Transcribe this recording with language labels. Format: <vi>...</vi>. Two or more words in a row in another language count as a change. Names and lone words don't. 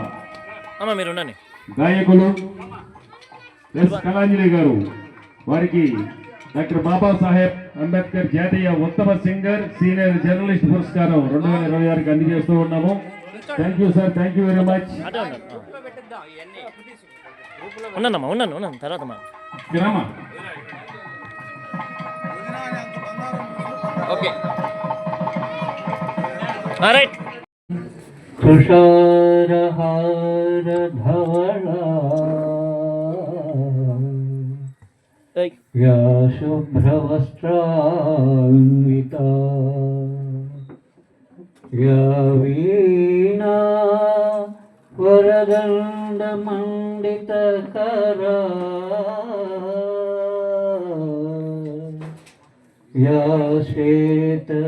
<te>గాయకులు ఎస్ కళాంజలి గారు, వారికి డాక్టర్ బాబాసాహెబ్ అంబేద్కర్ జాతీయ ఉత్తమ</te> <en>singer senior journalist</en> <te>పురస్కారం 2026 అందజేస్తూ ఉన్నాము.</te> <en>Thank you sir, thank you very much.</en> <te>ఉన్నాను తర్వాత</te> <en>okay right.</en> <sa>तुषारहार धवला या शुभ्रवस्त्रान्विता या वीणा वरदण्डमण्डितकरा या श्वेत</sa>